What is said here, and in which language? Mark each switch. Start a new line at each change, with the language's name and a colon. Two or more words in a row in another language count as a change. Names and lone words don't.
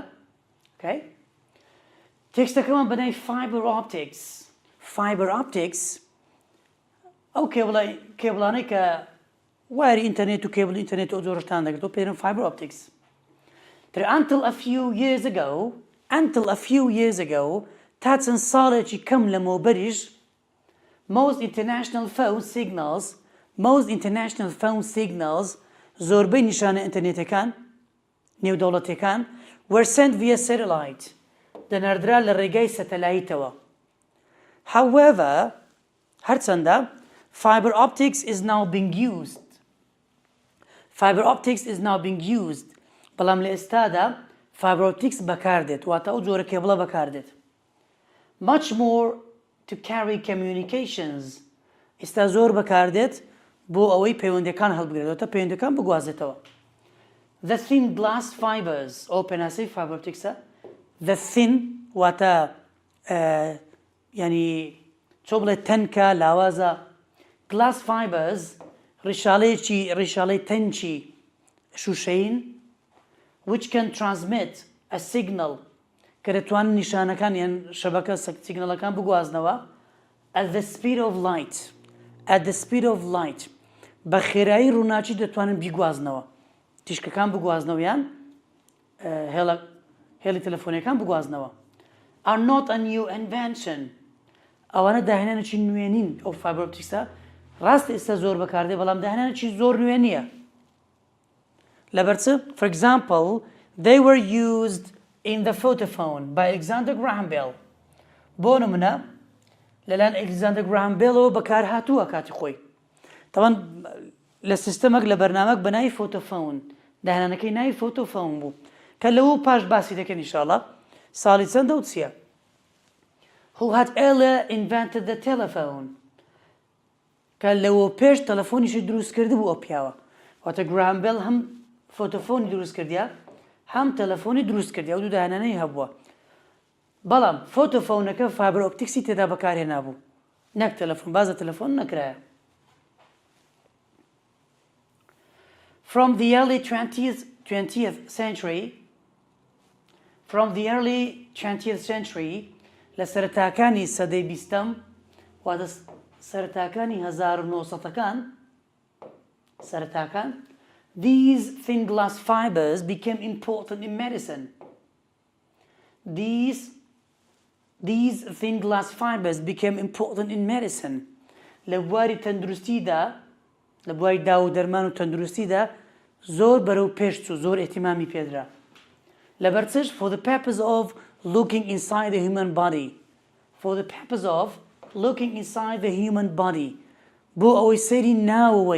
Central Kurdish: Okay? تێکستەکەمان بەنای
English: fiber optics. Fiber optics
Central Kurdish: ئەو کێبڵانەی کە واری ئینتەرنێت و کێبڵ ئینتەرنێت و ئۆجۆڕشتان دەکرێتەوە پێدەن
English: fiber optics. Until a few years ago
Central Kurdish: تا چەند ساڵێکی کەم لەمەوبەریش
English: most international phone signals
Central Kurdish: زۆربەی نیشانە ئینتەرنێتەکان نێودەوڵەتیەکان
English: were sent via satellite.
Central Kurdish: دەناردرا لە ڕێگای سەتەلایتەوە.
English: However, هەرچەندە fiber optics is now being used.
Central Kurdish: بەڵام لە ئێستادا
English: fiber optics
Central Kurdish: بەکاردێت، واتە ئەو جۆرە کێبڵە بەکاردێت.
English: Much more to carry communications.
Central Kurdish: ئێستا زۆر بەکاردێت بۆ ئەوەی پەیوەندیەکان هەڵبگرێتەوە، پەیوەندیەکان بگوازێتەوە.
English: The thin glass fibers
Central Kurdish: ئەو پێناسەی
English: fiber opticsە. The thin
Central Kurdish: واتە ینی چۆ بڵێ تەنکە لاوازە.
English: Glass fibers
Central Kurdish: ڕیشاڵەی تەنکی شوشەین
English: which can transmit a signal
Central Kurdish: کە دەتوانن نیشانەکان یان شەبەکە سیگنەڵەکان بگوازنەوە
English: at the speed of light
Central Kurdish: بە خێرایی ڕووناچی دەتوانن بیگوازنەوە، تیشکەکان بگوازنەوە یان هێڵی تەلەفۆنیەکان بگوازنەوە.
English: are not a new invention.
Central Kurdish: ئەوانە داهێنانێکی نوێنین ئەو
English: fiber opticsە،
Central Kurdish: ڕاستە ئێستا زۆر بەکاردێ، بەڵام داهێنانێکی زۆر نوێ نییە.
English: لەبەرچ for example they were used in the photophone by Alexander Graham Bell.
Central Kurdish: بۆ نمونە لەلایەن ئەلێکزاندەر گراهام بێلەوە بەکار هاتووە کاتی خۆی. تەوان لە سیستەمێک لە بەرنامەک بە ناوی فۆتۆفۆن، داهێنانەکەی ناوی فۆتۆفۆن بوو کە لەوە پاش باسی دەکەن ئینشاءڵڵا ساڵی چەندە و چییە.
English: Who had earlier invented the telephone.
Central Kurdish: کە لەوە پێش تەلەفۆنیشی دروست کرد بوو ئەو پیاوە واتە گراهام بێل هەم فۆتۆفۆنی دروست کردیا هەم تەلەفۆنی دروست کردیا و دوو داهێنانەی هەبووە بەڵام فۆتۆفۆنەکە فایبەر ئۆپتیکسی تێدا بەکارهێنا بوو نەک تەلەفۆن بازە تەلەفۆن نەکرایە
English: From the early 20th century
Central Kurdish: لە سەرەتاکانی سەدەی بیستەم واتە سەرەتاکانی 1970ەکان سەرەتاکان
English: these thin glass fibers became important in medicine. These thin glass fibers became important in medicine.
Central Kurdish: لە بواری تەندروستیدا لە بواری داو و دەرمان و تەندروستیدا زۆر بەرەو پێش چوو زۆر ئێتیمامی پێدرا لەبەرچش
English: for the purpose of looking inside the human body
Central Kurdish: بۆ ئەوەی سەیری ناوەوەی